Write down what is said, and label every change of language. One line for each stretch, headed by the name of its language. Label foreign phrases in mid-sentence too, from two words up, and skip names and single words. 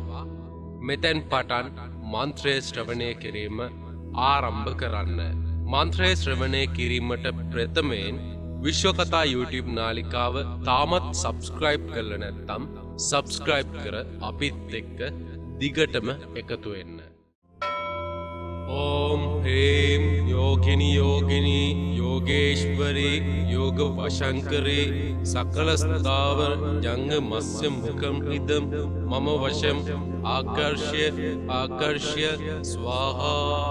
Sinhala: මෙතෙන් පටන් මන්ත්‍රය ශ්‍රවණය කිරීම ආරම්භ කරන්න. මන්ත්‍රය ශ්‍රවණය කිරීමට ප්‍රථමයෙන් විශ්වකතා YouTube නාලිකාව තාමත් සබ්ස්ක්‍රයිබ් කරලා නැත්නම් සබ්ස්ක්‍රයිබ් කර අපිත් එක්ක දිගටම එකතු වෙන්න.
Sanskrit: ओम ह्रीं योगिनी योगिनी योगेश्वरी योग वशंकरी सकल स्थावर जंग मत्स्य मुखम इदम मम वशम आकर्ष्य स्वाहा.